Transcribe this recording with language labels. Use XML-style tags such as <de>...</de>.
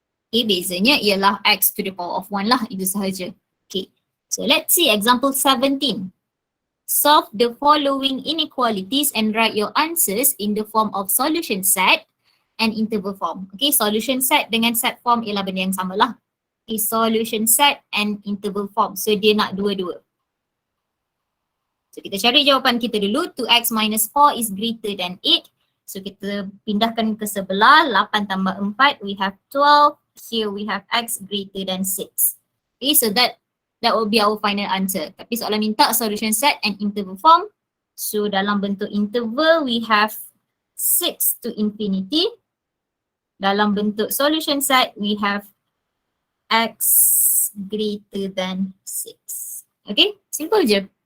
<ms>Okay, bezanya ialah x to the power of 1 lah, itu sahaja.</ms> <en>Okay, so let's see example 17. Solve the following inequalities and write your answers in the form of solution set and interval form.</en> <ms>Okay, solution set dengan set form ialah benda yang sama lah.</ms> <en>Okay, solution set and interval form.</en> <ms>So dia nak dua-dua. So kita cari jawapan kita dulu.</ms> <en>2x minus 4 is greater than 8.</en> <ms>So kita pindahkan ke sebelah.</ms> <en>8 tambah 4, we have 12. Here we have x greater than 6. Okay, so that will be our final answer. Tapi soalan minta solution set and interval form. So dalam bentuk interval, we have 6 to infinity. Dalam bentuk solution set, we have x greater than 6. Okay, simple je.</en>